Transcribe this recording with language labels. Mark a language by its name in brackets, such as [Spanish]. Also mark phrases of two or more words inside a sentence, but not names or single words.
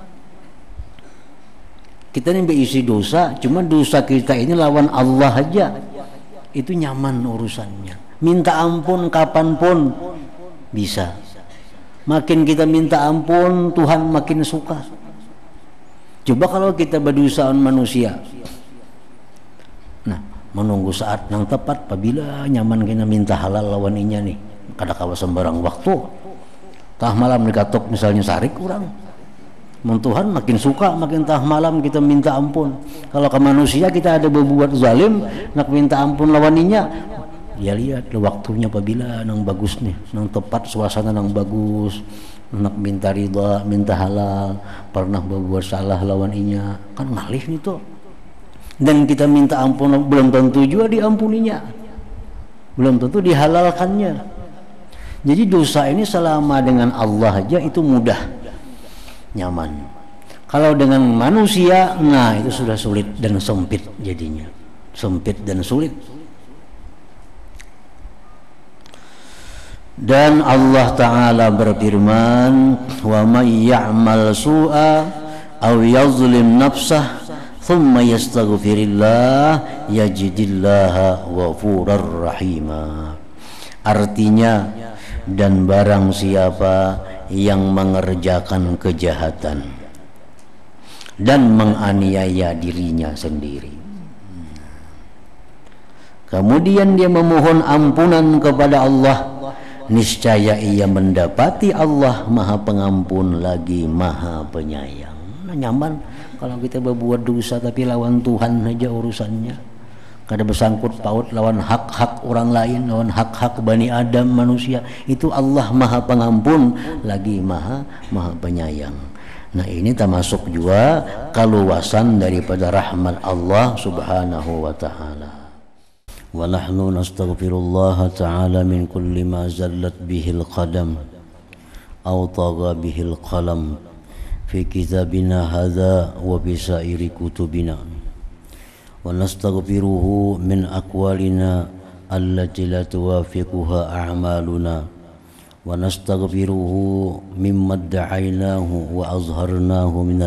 [Banjar] Kita ini berisi dosa, cuma dosa kita ini lawan Allah aja, itu nyaman urusannya. Minta ampun kapanpun bisa. Makin kita minta ampun, Tuhan makin suka. Coba kalau kita berdosa manusia, menunggu saat yang tepat apabila nyaman kena minta halal lawan inya nih, kada kawa sembarang waktu. Tah malam dikatok misalnya sarik kurang, Tuhan makin suka, makin tah malam kita minta ampun. Kalau ke manusia kita ada berbuat zalim, nak minta ampun lawan inya, dia lihat waktunya apabila nang bagus nih, nang tepat suasana nang bagus, nak minta ridha, minta halal, pernah berbuat salah lawan inya, kan ngalih nih tuh. [Indonesian] Dan kita minta ampun belum tentu juga diampuninya, belum tentu dihalalkannya. [Banjar] Jadi dosa ini selama dengan Allah aja itu mudah, nyaman. [Indonesian] Kalau dengan manusia, nah itu sudah sulit dan sempit jadinya, sempit dan sulit. Dan Allah Ta'ala berfirman, [Arabic] ومن يعمل سوءا أو يظلم نفسه ثم يستغفر الله يجد الله غفورا رحيما. [Indonesian] Artinya, dan barang siapa yang mengerjakan kejahatan dan menganiaya dirinya sendiri. kemudian dia memohon ampunan kepada Allah, niscaya ia mendapati Allah Maha Pengampun lagi Maha Penyayang. [Banjar] Nah, nyaman kalau kita berbuat dosa tapi lawan Tuhan aja urusannya. Kada bersangkut paut lawan hak-hak orang lain, lawan hak-hak Bani Adam manusia. [Indonesian] Itu Allah Maha Pengampun lagi Maha Penyayang. Nah, ini termasuk juga keluasan daripada rahmat Allah [Arabic] سبحانه وتعالى. ونحن نستغفر الله تعالى من كل ما زلت به القدم أو طغى به القلم في كتابنا هذا وبسائر كتبنا, ونستغفره من أقوالنا التي لا توافقها أعمالنا ونستغفره مما ادعيناه وأظهرناه من